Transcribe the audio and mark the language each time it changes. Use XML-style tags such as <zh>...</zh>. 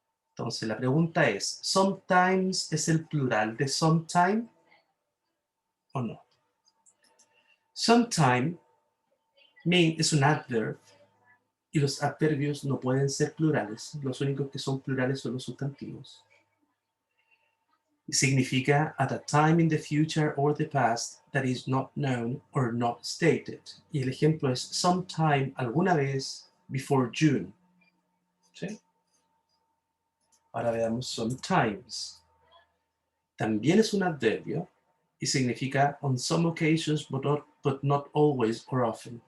<es>Entonces, la pregunta es, ¿sometimes es el plural de sometime o no? Sometime es un adverb y los adverbios no pueden ser plurales. Los únicos que son plurales son los sustantivos. Y significa</es> <en>at a time in the future or the past that is not known or not stated.</en> <es>Y el ejemplo es sometime, alguna vez,</es> <en>before June.</en> <es>¿Sí? Ahora veamos sometimes. También es un adverbio y significa</es> <en>on some occasions but not always or often.</en>